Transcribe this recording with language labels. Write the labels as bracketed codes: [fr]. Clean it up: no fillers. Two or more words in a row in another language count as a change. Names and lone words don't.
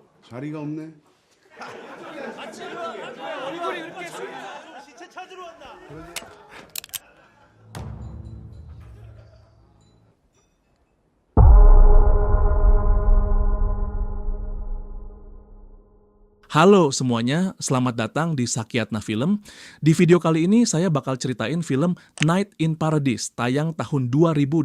[ko] 자리가 없네. 얼굴이 이렇게 시체 찾으러 왔나? [id] Halo semuanya, selamat datang di Sakyatna Film. Di video kali ini saya bakal ceritain film Night in Paradise, tayang tahun 2020.